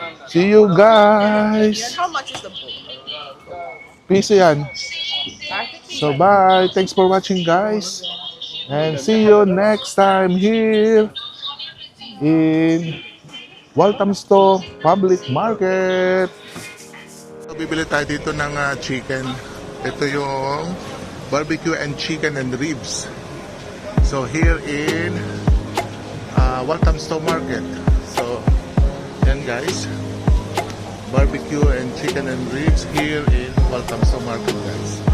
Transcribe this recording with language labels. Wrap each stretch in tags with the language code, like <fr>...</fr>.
<en>See you guys. How much is the book?</en> <tl>Piso yan.</tl> <en>So bye. Thanks for watching, guys. And see you next time here in Walthamstow Public Market.</en> <tl>So, bibili tayo dito ng chicken. Ito yung</tl> <en>barbecue and chicken and ribs. So here in Walthamstow Market. So yan, guys. Barbecue and chicken and ribs here in Walthamstow Market, guys.</en>